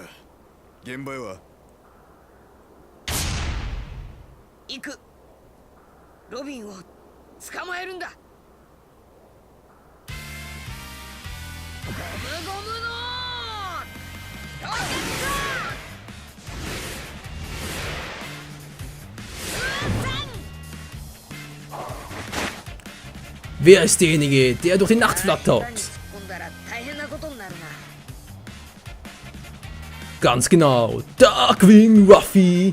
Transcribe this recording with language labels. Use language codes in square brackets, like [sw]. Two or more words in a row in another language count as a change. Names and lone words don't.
[ja] 現場へは行く。ロビンを捕まえるんだ。ゴムゴムのロケット。 [de] Wer ist derjenige, der durch die Nacht flattert? Ganz genau, Darkwing Ruffy.